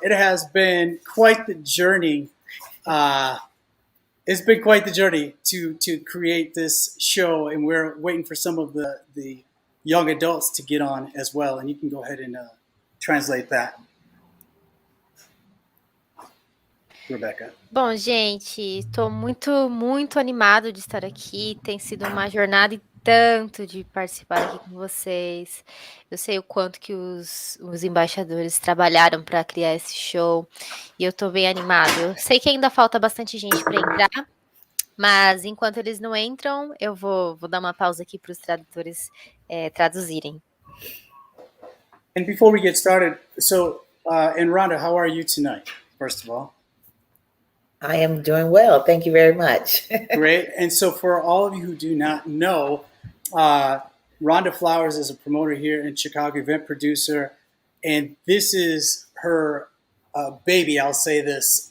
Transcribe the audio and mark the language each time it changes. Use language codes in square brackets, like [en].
[en] It has been quite the journey. It's been quite the journey to create this show, and we're waiting for some of the young adults to get on as well. And you can go ahead and translate that, Rebecca. [pt] Bom, gente, estou muito, muito animado de estar aqui. Tem sido uma jornada e tanto de participar aqui com vocês. Eu sei o quanto que os embaixadores trabalharam para criar esse show e eu estou bem animado. Eu sei que ainda falta bastante gente para entrar, mas enquanto eles não entram, eu vou dar uma pausa aqui para os tradutores traduzirem. [en] And before we get started, so and Ronda, how are you tonight? First of all. I am doing well. Thank you very much. Great. And so for all of you who do not know, Ronda Flowers is a promoter here in Chicago, event producer, and this is her baby. I'll say this.